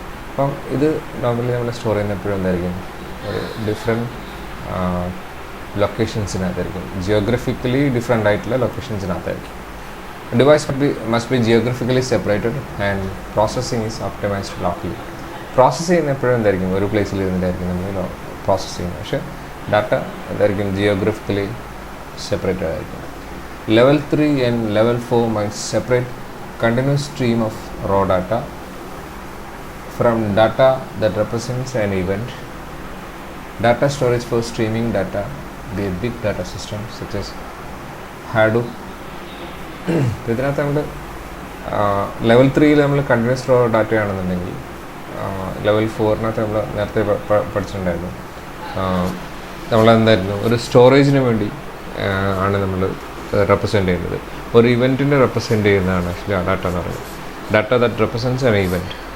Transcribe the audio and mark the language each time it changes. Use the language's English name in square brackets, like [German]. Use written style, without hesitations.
[Malayalam] അപ്പം ഇത് നോർമലി നമ്മൾ സ്റ്റോർ ചെയ്യുന്ന എപ്പോഴും എന്തായിരിക്കും, ഒരു ഡിഫറെൻറ്റ് ലൊക്കേഷൻസിനകത്തായിരിക്കും, ജിയോഗ്രഫിക്കലി ഡിഫറെൻ്റ് ആയിട്ടുള്ള ലൊക്കേഷൻസിനകത്തായിരിക്കും. [English] Device must be geographically separated and processing is optimized locally. [Malayalam] Process ചെയ്യുന്ന എപ്പോഴും എന്തായിരിക്കും, ഒരു പ്ലേസിൽ ഇരുന്നിട്ടായിരിക്കും നമ്മൾ പ്രോസസ്സ് ചെയ്യുന്നത്. പക്ഷേ ഡാറ്റ എന്തായിരിക്കും, ജിയോഗ്രഫിക്കലി സെപ്പറേറ്റഡ് ആയിരിക്കും. [English] Level 3 and Level 4 might separate continuous stream of raw data from data that represents an event. Data storage for streaming data be a big data system such as Hadoop. [Malayalam] ഇതിനകത്ത് നമ്മൾ level 3യിൽ നമ്മൾ continuous raw data ആണെന്നുണ്ടെങ്കിൽ level 4നകത്ത് നമ്മൾ നേരത്തെ പഠിച്ചിട്ടുണ്ടായിരുന്നു, നമ്മളെന്തായിരുന്നു ഒരു സ്റ്റോറേജിന് വേണ്ടി ആണ് നമ്മൾ റെപ്രസെൻ്റ് ചെയ്യുന്നത്. ഒരു ഇവൻറ്റിനെ റെപ്രസെൻ്റ് ചെയ്യുന്നതാണ് ആക്ച്വലി ആ ഡാറ്റ എന്ന് പറയുന്നത്. [English] Data that represents an event.